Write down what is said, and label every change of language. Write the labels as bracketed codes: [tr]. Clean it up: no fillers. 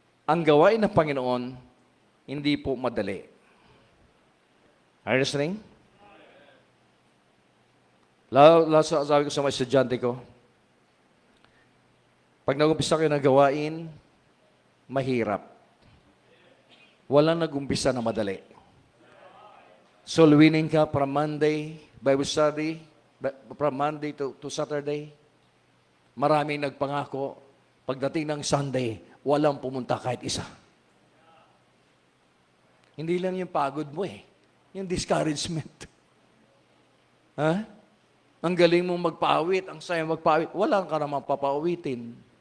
[tl] Ang gawain ng Panginoon, hindi po madali. [en] Are you listening? [tl] Sabi ko sa mga estudyante ko, pag nag-umpisa kayo ng gawain, mahirap. Walang nag-umpisa na madali. [en] Soul winning ka from Monday, Bible study, from Monday to Saturday. [tl] Maraming nagpangako, pagdating ng Sunday, walang pumunta kahit isa. Hindi lang yung pagod mo yung discouragement. Ha? Ang galing mong magpaawit, ang saya magpaawit, walang ka naman papaawitin.